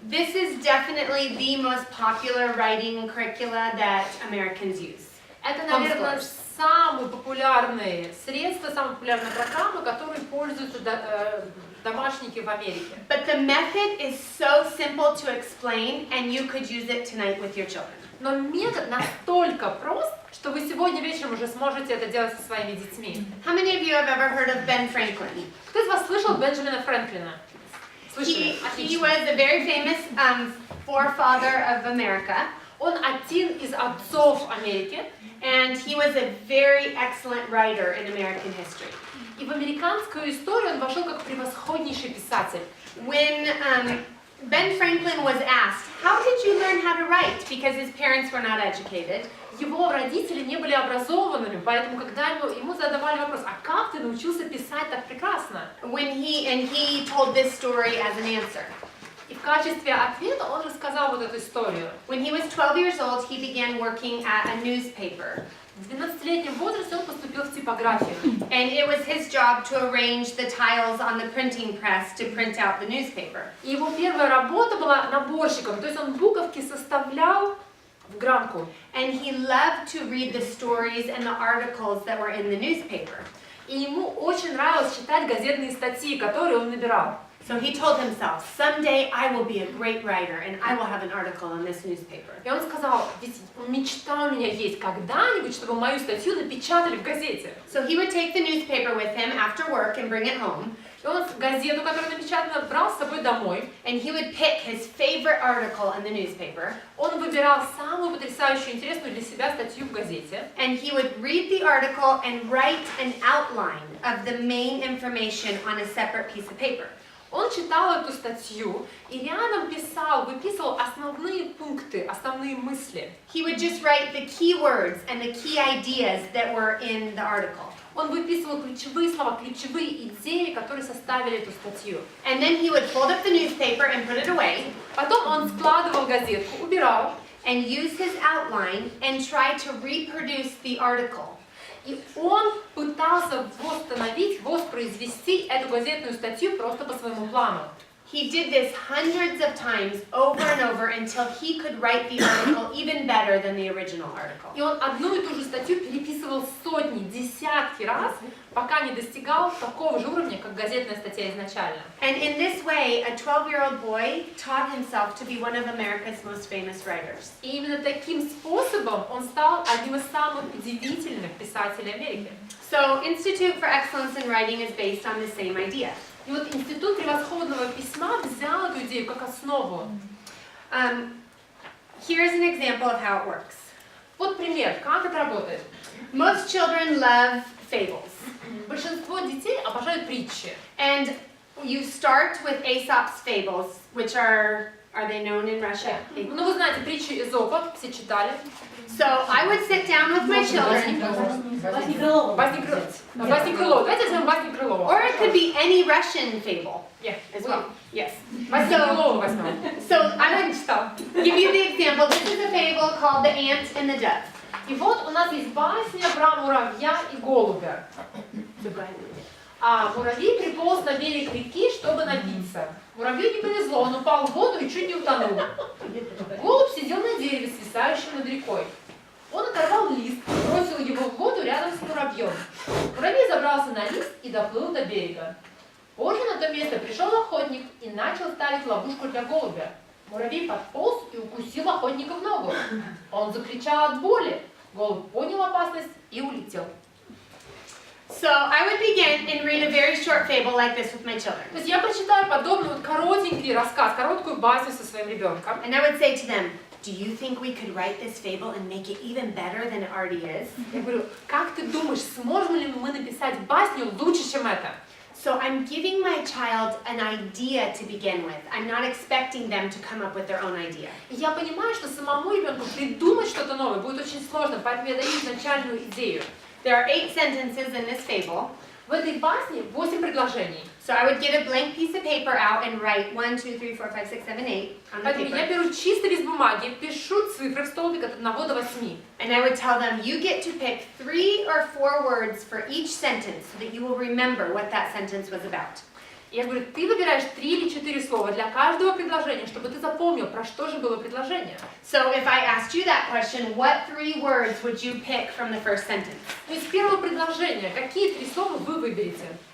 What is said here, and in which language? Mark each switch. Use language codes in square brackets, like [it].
[en] This is definitely the most popular writing curricula that Americans use. [ru] Это, наверное, самые популярные средства, самые популярные программы, которые пользуются домашники в Америке. [en] But the method is so simple to explain, and you could use it tonight with your children. [ru] Но метод настолько прост, что вы сегодня вечером уже сможете это делать со своими детьми. [en] How many of you have ever heard of Ben Franklin? [ru] Кто из вас слышал Бенджамина Фрэнклина? Слышали? [en] He [ru] Отлично. [en] was a very famous forefather of America, [ru] Он один из отцов Америки, [en] and he was a very excellent writer in American history. [ru] и в американскую историю он вошел как превосходнейший писатель. [en] When Ben Franklin was asked, how did you learn how to write? Because his parents were not educated. [ru] Его родители не были образованными, поэтому когда ему задавали вопрос, а как ты научился писать так прекрасно? [en] He told this story as an answer. [ru] И в качестве ответа он рассказал вот эту историю. [en] When he was 12 years old, he began working at a newspaper. [ru] В 12-летнем возрасте он поступил в типографию. [en] And it was his job to arrange the tiles on the printing press to print out the newspaper. [ru] И его первая работа была наборщиком, то есть он буковки составлял в граммку. [en] And he loved to read the stories and the articles that were in the newspaper. [ru] И ему очень нравилось читать газетные статьи, которые он набирал. [en] So he told himself, someday I will be a great writer and I will have an article in this newspaper. [ru] И он сказал, ведь мечта у меня есть когда-нибудь, чтобы мою статью напечатали в газете. [en] So he would take the newspaper with him after work and bring it home. [ru] И он газету, которая напечатана, брал с собой домой. [en] And he would pick his favorite article in the newspaper. [ru] Он выбирал самую потрясающую, интересную для себя статью в газете. [en] And he would read the article and write an outline of the main information on a separate piece of paper. [ru] Он читал эту статью и рядом выписывал основные пункты, основные мысли. [en] He would just write the key words and the key ideas that were in the article. [ru] Он выписывал ключевые слова, ключевые идеи, которые составили эту статью. [en] And then he would fold up the newspaper and put it away. [ru] Потом он складывал газетку, убирал. [en] And use his outline and try to reproduce the article. [ru] И он пытался воспроизвести эту газетную статью просто по своему плану. [en] He did this hundreds of times over and over until he could write the article even better than the original article. [ru] И он одну и ту же статью переписывал сотни, десятки раз, пока не достигал такого же уровня, как газетная статья изначально. [en] And in this way, a 12-year-old boy taught himself to be one of America's most famous writers. [ru] И именно таким способом он стал одним из самых удивительных писателей Америки. [en] So, Institute for Excellence in Writing is based on the same idea. [ru] И вот Институт превосходного письма взял эту идею как основу. [en] Here's an example of how it works. [ru] Вот пример, как это работает. [en] Most children love fables. [ru] Большинство детей обожают притчи. [en] And you start with Aesop's fables, which are they known in Russia? [ru] Ну, вы знаете, притчи Эзопа, все читали. [en] So I would sit down with my children. [ru] Басни Крылова. Давайте возьмем Басни Крылова. [en] Or it could be any Russian fable as well. Yes. [ru] Басни Крылова возьмем. [en] So I would give you the example. This is a fable called The Ant and the Dove. [ru] И вот у нас есть басня про муравья и голубя. А муравей приполз на берег реки, чтобы напиться. Муравью не повезло, он упал в воду и чуть не утонул. Голубь сидел на дереве, свисающем над рекой. Он оторвал лист, бросил его в воду рядом с муравьем. Муравей забрался на лист и доплыл до берега. Позже на то место пришел охотник и начал ставить ловушку для голубя. Муравей подполз и укусил охотника в ногу. Он закричал от боли. Голубь понял опасность и улетел. [en] So I would begin and read a very short fable like this with my children. [ru] То есть я прочитаю подобный вот коротенький рассказ, короткую басню со своим ребенком. [en] And I would say to them, do you think we could write this fable and make it even better than it already is? [ru] Я говорю, как ты думаешь, сможем ли мы написать басню лучше, чем это? [en] So I'm giving my child an idea to begin with. I'm not expecting them to come up with their own idea. [ru] И я понимаю, что самому ребенку придумать что-то новое будет очень сложно, поэтому я даю изначальную идею. [en] There are 8 sentences in this fable. [ru] В этой басне 8 предложений. [en] So I would get a blank piece of paper out and write 1, 2, 3, 4, 5, 6, 7, 8 on the [ru] Поэтому я [en] paper. [ru] беру чистый лист бумаги, пишу цифры в столбик от 1 до 8. [en] And I would tell them, you get to pick 3 or 4 words for each sentence so that you will remember what that sentence was about. [ru] Я говорю, ты выбираешь 3 или 4 слова для каждого предложения, чтобы ты запомнил, про что же было предложение. [en] So if I asked you that question, what 3 words would you pick from the first sentence? [ru] То есть первого предложения, какие 3 слова вы выберете?